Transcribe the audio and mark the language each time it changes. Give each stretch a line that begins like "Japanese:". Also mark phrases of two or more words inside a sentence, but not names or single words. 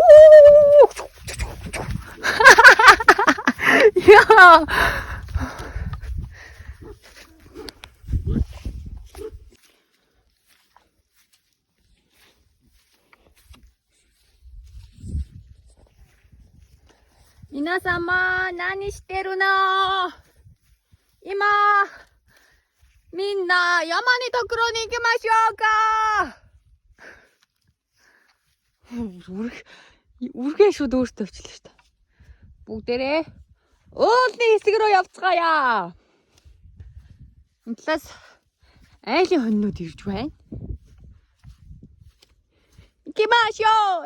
Japanese: Яа. 皆様、何してるの? 今、みんな山にところに行きましょうか?
Mongolian: Үргээ шууд өөртөө авчлаа шүү дээ. Бүгдээрээ уулын хэсэг рүү явцгаая. Энэ талаас айлын хоньнууд ирж байна.
Japanese: 行きましょう!